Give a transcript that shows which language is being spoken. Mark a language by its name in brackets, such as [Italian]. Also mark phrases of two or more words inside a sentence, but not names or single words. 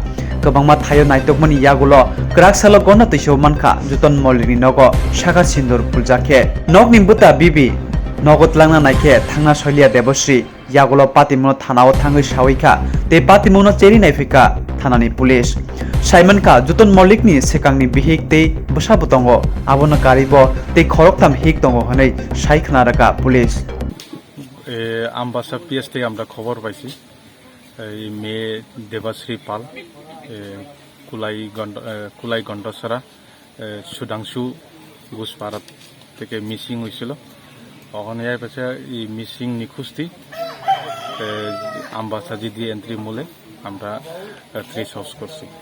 [Kok Borok] Kebangma Thayo Naitokmani Yagulo, Kraksalo Gonda Tisho Manka, Juton Molini Nogo, Shaka Sindur Puljake, Nog Nimbuta Bibi, Nogotlanga Naike, Tanga Solia Debosri, Yagulo Patimuno Tanao Tangi Shawika, De Patimuno Cheri Naifika, Tanani Police. Simon Ka, Juton Molikni, Sekangni Bihik Te, Bushabutongo, Abona Karibo, Te Koroktam Hik Tongo Hane, Shaik Naraka Police. [Bangla] Ambasa PST আমরা খবর পাইছি এই মেয়ে দেবাশ্রী পাল কুলাই গন্ডসরা সুধাংশু ঘোষপাড়া থেকে মিসিং হয়েছিল ওখানে এর পাশে এই মিসিং নিখোঁজটি আমবাসা জিডি এন্ট্রি মূলে আমরা ট্রেস হাউস করছি